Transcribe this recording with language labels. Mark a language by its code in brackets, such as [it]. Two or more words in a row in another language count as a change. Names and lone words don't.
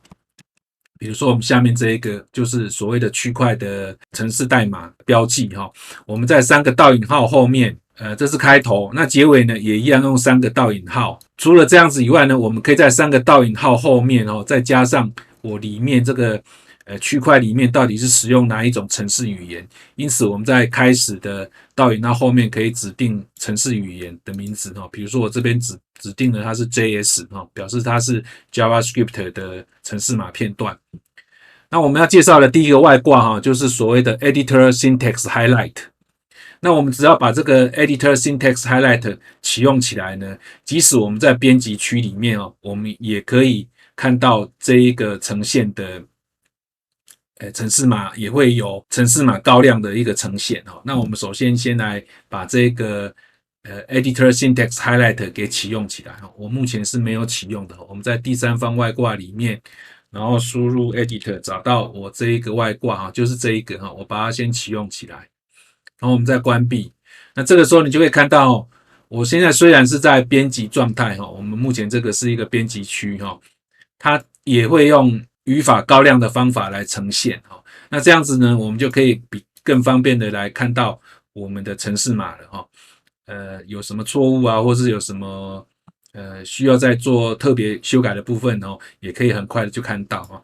[zh] 比如說我們下面這一個就是所謂的區塊的程式代碼標記，我們在3個倒引號後面，這是開頭，那結尾呢也一樣用3個倒引號。除了這樣子以外呢，我們可以在3個倒引號後面再加上我裡面這個區塊裡面到底是使用哪一種程式語言。因此我們在開始的倒引號後面可以指定程式語言的名字，比如說我這邊指定了它是 JS， 表示它是 JavaScript 的程式碼片段。那我們要介紹的第一個外掛就是所謂的 Editor Syntax Highlight。那我們只要把這個 Editor Syntax Highlight 啟用起來呢，即使我們在編輯區裡面我們也可以看到這一個呈現的程式碼，也會有程式碼高亮的一個呈現。那我們首先來把這個 Editor Syntax Highlight 給啟用起来。我目前是沒有啟用的。我們在第三方外掛裡面，然後輸入 Editor， 找到我這一個外掛，就是這一個，我把它先啟用起来，然後我們再關閉。那這個時候你就會看到，我現在雖然是在編輯狀態，我們目前這個是一個編輯區，它也會用語法高亮的方法來呈現。那這樣子呢，我們就可以更方便的來看到我們的程式碼了。有什麼錯誤啊，或是有什麼需要再做特別修改的部分也可以很快的就看到。